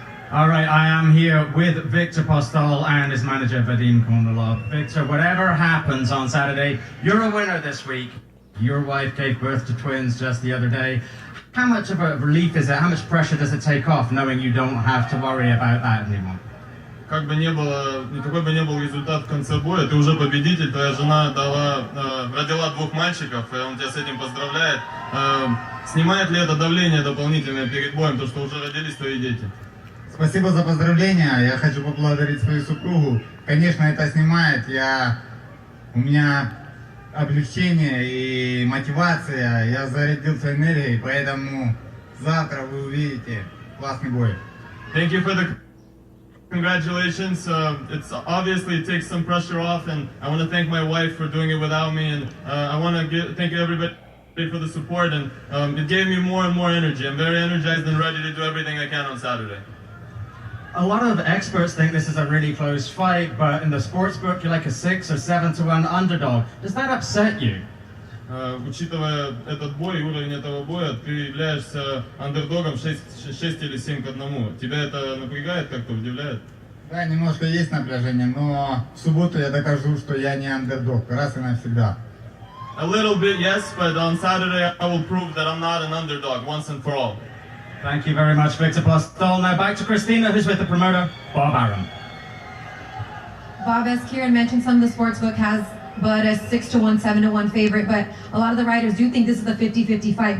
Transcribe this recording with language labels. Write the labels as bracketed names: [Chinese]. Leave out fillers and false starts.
[English] All right, I am here with Victor Postol and his manager, Vadim Kondolov. Victor, whatever happens on Saturday, you're a winner this week. Your wife gave birth to twins just the other day. How much of a relief is it? How much pressure does it take off knowing you don't have to worry about that anymore? [Russian] Как бы ни было, какой бы ни был результат в конце боя, ты уже победитель, твоя жена родила двух мальчиков, и он тебя с этим поздравляет. Снимает ли это давление дополнительное перед боем, то, что уже родились твои дети? Спасибо за поздравления. Я хочу поблагодарить свою супругу. Конечно, это снимает. У меня облегчение и мотивация. Я зарядился энергией, поэтому завтра вы увидите классный бой. [English] Thank you for the congratulations. It's obviously it takes some pressure off, and I want to thank my wife for doing it without me, and I want to thank everybody for the support, and it gave me more and more energy. I'm very energized and ready to do everything I can on Saturday. A lot of experts think this is a really close fight, but in the sports book, you're like a 6 or 7 to 1 underdog. Does that upset you? [Russian] Учитывая этот бой и уровень этого боя, ты являешься андердогом 6 или 7 к 1. Тебя это напрягает, как-то удивляет? Да, немножко есть напряжение, но в субботу я докажу, что я не андердог, раз и навсегда. [English] A little bit, yes, but on Saturday I will prove that I'm not an underdog once and for all. Thank you very much, Victor Postol. Now back to Christina, who's with the promoter, Bob Arum. Bob, as Kieran mentioned, some of the sportsbook has but a 6 to 1, 7 to 1 favorite, but a lot of the writers do think this is a 50-50 fight.